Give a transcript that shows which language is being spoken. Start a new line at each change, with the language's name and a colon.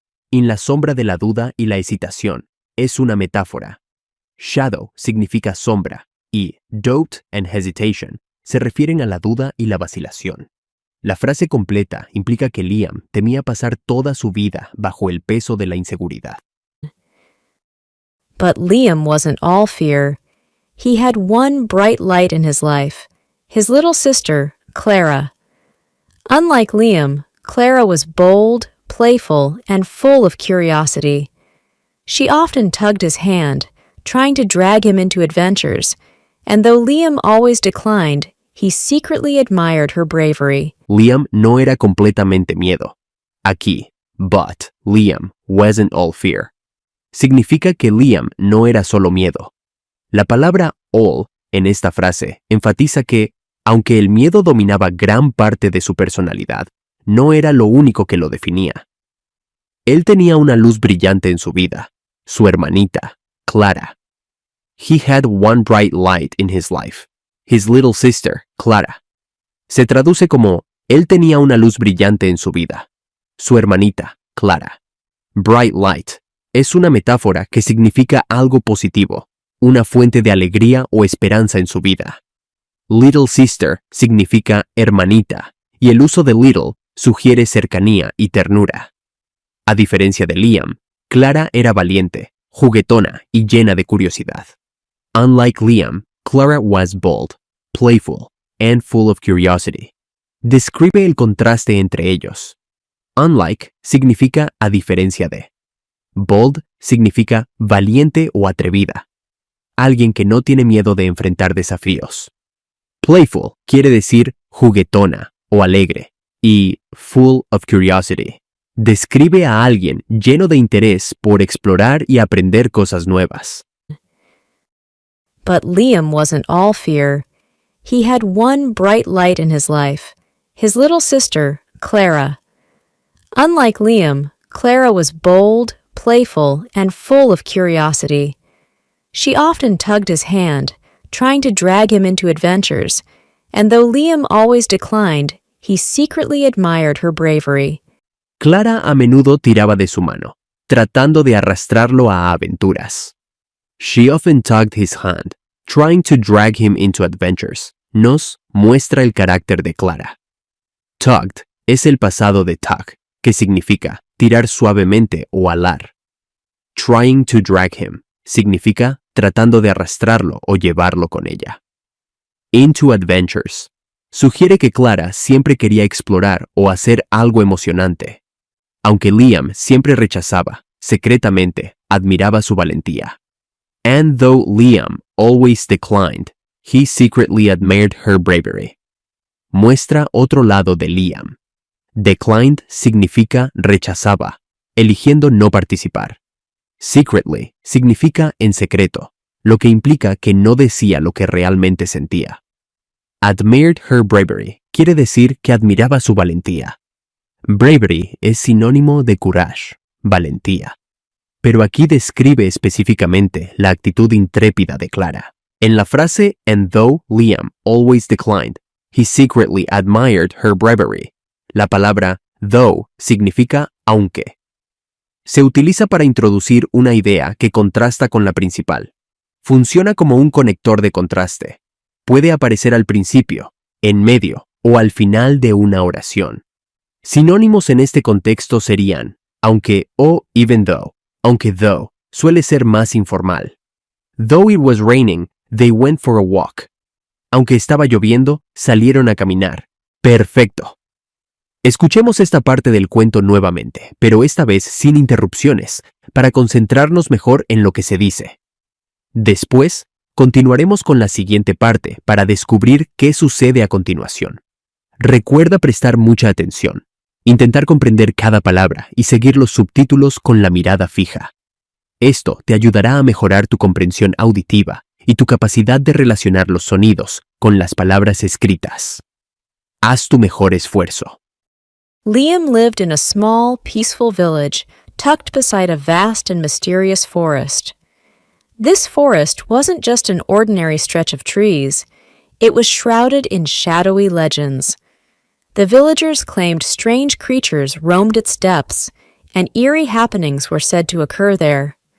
Spanish: En la sombra de la duda y la hesitación es una metáfora. Shadow significa sombra y
English: doubt and hesitation
Spanish: se refieren a la duda y la vacilación. La frase completa implica que Liam temía pasar toda su vida bajo el peso de la inseguridad.
English: But Liam wasn't all fear. He had one bright light in his life, his little sister, Clara. Unlike Liam, Clara was bold, playful, and full of curiosity. She often tugged his hand, trying to drag him into adventures, and though Liam always declined, he secretly admired her bravery.
Spanish: Liam no era completamente miedo.
English: Aquí, but Liam wasn't all fear.
Spanish: Significa que Liam no era solo miedo. La palabra all en esta frase enfatiza que, aunque el miedo dominaba gran parte de su personalidad, no era lo único que lo definía. Él tenía una luz brillante en su vida, su hermanita, Clara.
English: He had one bright light in his life, his little sister, Clara.
Spanish: Se traduce como, él tenía una luz brillante en su vida, su hermanita, Clara.
English: Bright light
Spanish: es una metáfora que significa algo positivo, una fuente de alegría o esperanza en su vida.
English: Little sister
Spanish: significa hermanita, y el uso de little sugiere cercanía y ternura. A diferencia de Liam, Clara era valiente, juguetona y llena de curiosidad.
English: Unlike Liam, Clara was bold, playful, and full of curiosity.
Spanish: Describe el contraste entre ellos. Unlike significa a diferencia de. Bold significa valiente o atrevida. Alguien que no tiene miedo de enfrentar desafíos. Playful quiere decir juguetona o alegre. Y
English: full of curiosity
Spanish: describe a alguien lleno de interés por explorar y aprender cosas nuevas.
English: But Liam wasn't all fear. He had one bright light in his life, his little sister, Clara. Unlike Liam, Clara was bold, playful, and full of curiosity. She often tugged his hand, trying to drag him into adventures, and though Liam always declined, he secretly admired her bravery.
Spanish: Clara a menudo tiraba de su mano, tratando de arrastrarlo a aventuras.
English: She often tugged his hand, trying to drag him into adventures.
Spanish: Nos muestra el carácter de Clara. Tugged es el pasado de tug, que significa tirar suavemente o alar.
English: Trying to drag him
Spanish: significa tratando de arrastrarlo o llevarlo con ella.
English: Into adventures
Spanish: sugiere que Clara siempre quería explorar o hacer algo emocionante. Aunque Liam siempre rechazaba, secretamente admiraba su valentía.
English: And though Liam always declined, he secretly admired her bravery.
Spanish: Muestra otro lado de Liam. Declined significa rechazaba, eligiendo no participar. Secretly significa en secreto, lo que implica que no decía lo que realmente sentía.
English: Admired her bravery
Spanish: quiere decir que admiraba su valentía. Bravery es sinónimo de courage, valentía. Pero aquí describe específicamente la actitud intrépida de Clara. En la frase
English: "And though Liam always declined, he secretly admired her bravery",
Spanish: la palabra though significa aunque. Se utiliza para introducir una idea que contrasta con la principal. Funciona como un conector de contraste. Puede aparecer al principio, en medio o al final de una oración. Sinónimos en este contexto serían aunque o
English: even though,
Spanish: aunque though suele ser más informal.
English: Though it was raining, they went for a walk.
Spanish: Aunque estaba lloviendo, salieron a caminar. Perfecto. Escuchemos esta parte del cuento nuevamente, pero esta vez sin interrupciones, para concentrarnos mejor en lo que se dice. Después, continuaremos con la siguiente parte para descubrir qué sucede a continuación. Recuerda prestar mucha atención, intentar comprender cada palabra y seguir los subtítulos con la mirada fija. Esto te ayudará a mejorar tu comprensión auditiva y tu capacidad de relacionar los sonidos con las palabras escritas. Haz tu mejor esfuerzo.
English: Liam lived in a small, peaceful village tucked beside a vast and mysterious forest. This forest wasn't just an ordinary stretch of trees. It was shrouded in shadowy legends. The villagers claimed strange creatures roamed its depths, and eerie happenings were said to occur there.